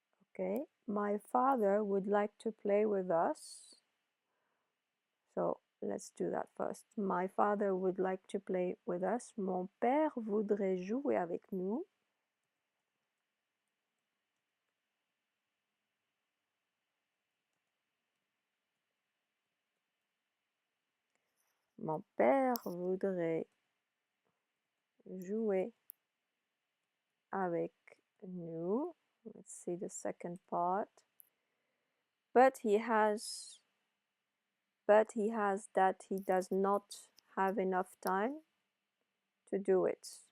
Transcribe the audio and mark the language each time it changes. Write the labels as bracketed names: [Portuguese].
[English] Okay, my father would like to play with us. So let's do that first. My father would like to play with us. [French] Mon père voudrait jouer avec nous. Mon père voudrait jouer avec nous. [English] Let's see the second part. But he has that he does not have enough time to do it.